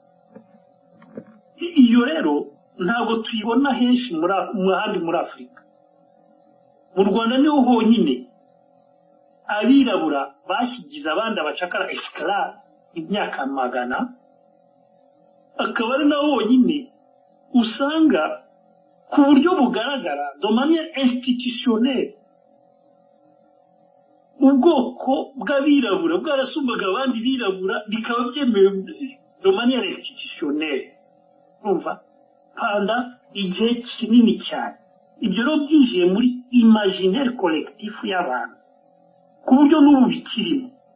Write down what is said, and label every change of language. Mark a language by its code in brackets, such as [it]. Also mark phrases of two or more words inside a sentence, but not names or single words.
[rw] iyo rero ntabwo tuyibona henshi ahandi muri Afurika mu Rwanda niho honyine abirabura bashyigize abandi abacakara esclave imyaka magana akaba ari naho honyine usanga ku buryo bugaragara [fr] de manière institutionnelle [rw] ubwoko bw'abirabura bwarasumbaga abandi birabura bikaba byemewe [fr] de manière institutionnelle [rw] urumva panda igihe kinini cyane ibyo rero byinjiye muri [fr] imaginaire collectif [rw] y'abantu ku buryo n'ubu bikirimo